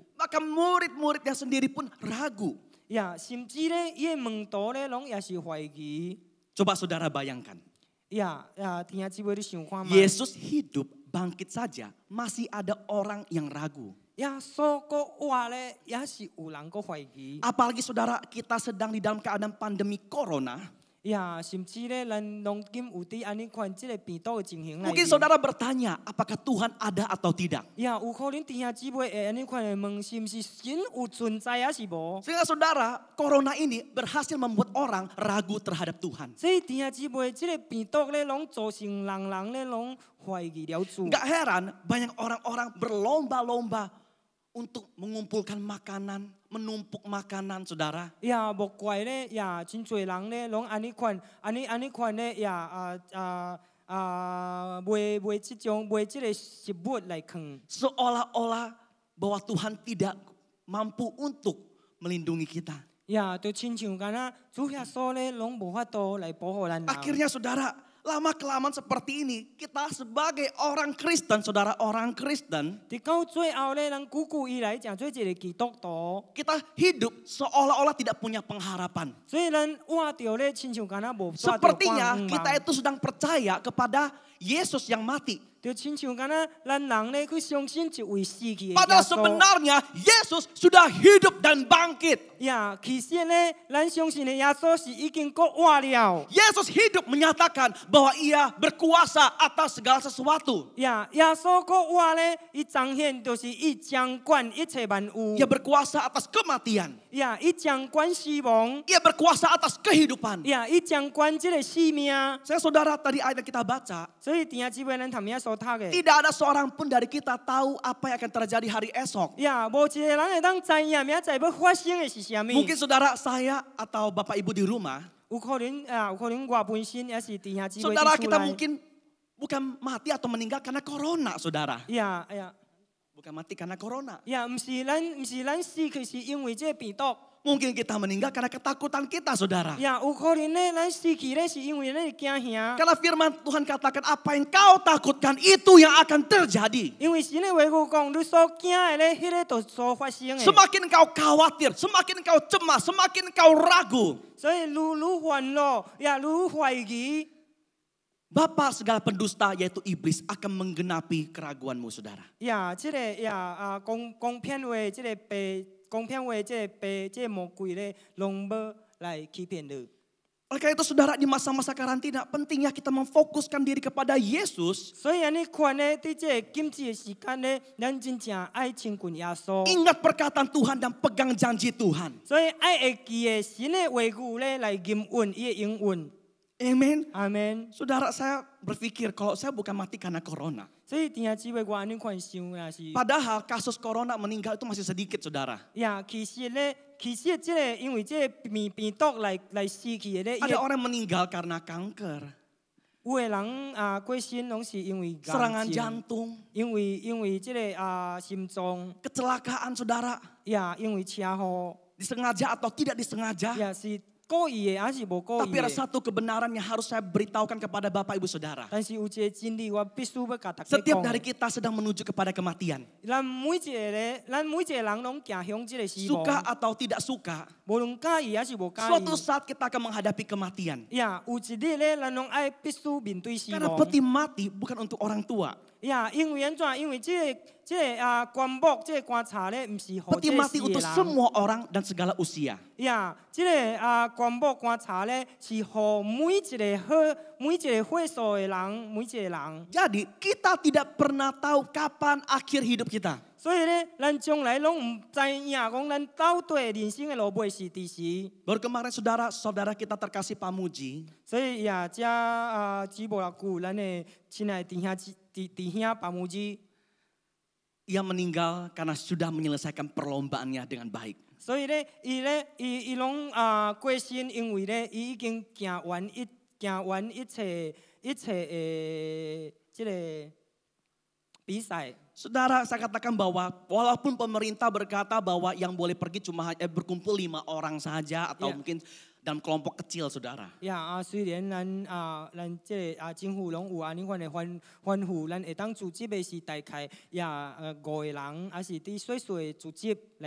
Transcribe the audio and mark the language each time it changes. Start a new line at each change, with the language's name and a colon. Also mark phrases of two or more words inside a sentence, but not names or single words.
Indonesian: Bahkan murid-muridnya sendiri pun ragu.
Min Nan Chinese: 甚至咧伊的門徒咧攏也是懷疑。
Indonesian: Coba saudara bayangkan,
Min Nan Chinese: 弟兄姊妹你想看嘛？
Indonesian: Yesus hidup, bangkit saja, masih ada orang yang ragu.
Min Nan Chinese: 耶穌個活咧也是有人個懷疑。
Indonesian: Apalagi saudara, kita sedang di dalam keadaan pandemi corona.
Min Nan Chinese: 甚至咧咱攏今有佇安尼款即個病毒的情形內
Indonesian: Mungkin
Min Nan Chinese: 面。
Indonesian: saudara bertanya, apakah Tuhan ada atau tidak?
Min Nan Chinese: 有可能弟兄姊妹會安尼款的問，是毋是神有存在還是無？
Indonesian: Sehingga saudara, corona ini berhasil membuat orang ragu terhadap Tuhan.
Min Nan Chinese: 所以弟兄姊妹，即個病毒咧攏造成人咧攏懷疑了主。
Indonesian: Gak heran banyak orang-orang berlomba-lomba untuk mengumpulkan makanan, menumpuk makanan, saudara.
Min Nan Chinese: 無怪咧，真濟人咧攏安尼款咧，賣即個食物來囥。
Indonesian: Seolah-olah bahwa Tuhan tidak mampu untuk melindungi kita.
Min Nan Chinese: 就親像敢若主耶穌咧攏無法度來保護咱人。
Indonesian: Akhirnya saudara, lama-kelamaan seperti ini, kita sebagai orang Kristen, saudara orang Kristen,
Min Nan Chinese: 到最後咧，咱久以來講做一個基督徒，
Indonesian: kita hidup seolah-olah tidak punya pengharapan.
Min Nan Chinese: 所以咱活着咧，親像敢若無帶着
Indonesian: Sepertinya
Min Nan Chinese: 光
Indonesian: kita
Min Nan Chinese: 芒。
Indonesian: itu sedang percaya kepada Yesus yang mati.
Min Nan Chinese: 就親像敢若咱人咧去相信一位死去的耶
Indonesian: Padahal
Min Nan Chinese: 穌。
Indonesian: sebenarnya Yesus sudah hidup dan bangkit.
Min Nan Chinese: 其實咧，咱相信的耶穌是已經過活了。
Indonesian: Yesus hidup menyatakan bahwa ia berkuasa atas segala sesuatu.
Min Nan Chinese: 耶穌過活咧，伊彰顯就是伊掌管一切萬物。
Indonesian: Ia berkuasa atas kematian.
Min Nan Chinese: 伊掌管死亡。
Indonesian: Ia berkuasa atas kehidupan.
Min Nan Chinese: 伊掌管這個生命。
Indonesian: Saya saudara tadi ayat yang kita baca,
Min Nan Chinese: 所以弟兄姊妹，咱頭先所讀嘅，
Indonesian: tidak ada seorang pun dari kita tahu apa yang akan terjadi hari esok.
Min Nan Chinese: 無一個人會當知影明仔要發生嘅是啥物。
Indonesian: Mungkin saudara saya atau bapak ibu di rumah,
Min Nan Chinese: 有可能我本身也是弟兄姊妹
Indonesian: saudara
Min Nan Chinese: 佇厝
Indonesian: kita
Min Nan Chinese: 內。
Indonesian: mungkin bukan mati atau meninggal karena corona, saudara. Bukan mati karena corona.
Min Nan Chinese: 毋是咱死去是因為這個病毒。
Indonesian: Mungkin kita meninggal karena ketakutan kita, saudara.
Min Nan Chinese: 有可能咧，咱死去咧是因為咱驚嚇。
Indonesian: Karena firman Tuhan katakan apa yang kau takutkan itu yang akan terjadi.
Min Nan Chinese: 因為神的話語講，你所驚的咧，迄個就所發生的。
Indonesian: Semakin kau khawatir, semakin kau cemas, semakin kau ragu.
Min Nan Chinese: 所以愈煩惱，也愈懷疑。
Indonesian: Bapa segala pendusta yaitu iblis akan menggenapi keraguanmu, saudara.
Min Nan Chinese: 即個講騙話，即個白講騙話，即個魔鬼咧，攏要來欺騙你。
Indonesian: Oleh karena itu saudara, di masa-masa karantina pentingnya kita memfokuskan diri kepada Yesus.
Min Nan Chinese: 所以安尼看呢，伫即个禁止的时间呢，咱真正爱亲近耶稣。
Indonesian: Ingat perkataan Tuhan dan pegang janji Tuhan.
Min Nan Chinese: 所以爱会记的神的话语咧来应允，伊的应允。
Indonesian: Amen.
Min Nan Chinese: 阿门。
Indonesian: Saudara, saya berpikir kalau saya bukan mati karena corona.
Min Nan Chinese: 所以弟兄姊妹，我安尼看想也是。
Indonesian: Padahal kasus corona meninggal itu masih sedikit, saudara.
Min Nan Chinese: 呀，其实即个因为即个病毒来死去的咧，
Indonesian: Ada orang meninggal karena kanker,
Min Nan Chinese: 有的人过身拢是因为癌
Indonesian: serangan
Min Nan Chinese: 症，
Indonesian: jantung,
Min Nan Chinese: 因为即个心脏，
Indonesian: kecelakaan saudara.
Min Nan Chinese: 呀，因为车祸，
Indonesian: Disengaja atau tidak disengaja.
Min Nan Chinese: 呀是故意的还是无故意
Indonesian: Tapi ada
Min Nan Chinese: 的？
Indonesian: satu kebenaran yang harus saya beritahukan kepada Bapak Ibu Saudara.
Min Nan Chinese: 但是有一个真理，我必须要甲大家
Indonesian: Setiap
Min Nan Chinese: 讲
Indonesian: dari。kita sedang menuju kepada kematian.
Min Nan Chinese: 咱每一个人拢行向即个死
Indonesian: Suka
Min Nan Chinese: 亡，
Indonesian: atau tidak suka,
Min Nan Chinese: 无论介意还是无介
Indonesian: suatu
Min Nan Chinese: 意。
Indonesian: saat kita akan menghadapi kematian.
Min Nan Chinese: 呀，有一日咧，咱拢爱必须面对死
Indonesian: Karena
Min Nan Chinese: 亡。
Indonesian: peti mati bukan untuk orang tua.
Min Nan Chinese: 呀，因为安怎？因为即个棺木，即个棺材咧，毋是互
Indonesian: Peti
Min Nan Chinese: 即个
Indonesian: mati
Min Nan Chinese: 死的
Indonesian: untuk
Min Nan Chinese: 人。
Indonesian: semua orang dan segala usia.
Min Nan Chinese: 呀，即个棺木棺材咧，是互每一个岁数的人，每一个人。
Indonesian: Jadi kita tidak pernah tahu kapan akhir hidup kita.
Min Nan Chinese: 所以咧，咱将来拢毋知影，讲咱到底人生的路尾是伫时。
Indonesian: Baru kemarin saudara kita terkasih Pamuji.
Min Nan Chinese: 所以呀，遮只无偌久，咱的亲爱的弟兄巴木子，
Indonesian: Ia meninggal karena sudah menyelesaikan perlombaannya dengan baik.
Min Nan Chinese: 所以咧，伊拢过身，因为咧，伊已经行完一切即个比赛。
Indonesian: Saudara, saya katakan bahwa walaupun pemerintah berkata bahwa yang boleh pergi cuma berkumpul 5 orang saja atau Ya. mungkin dalam kelompok kecil, saudara.
Min Nan Chinese: 呀虽然咱即个政府拢有安尼款的吩咐，咱会当组织的是大概5个人，还是伫细细的组织来。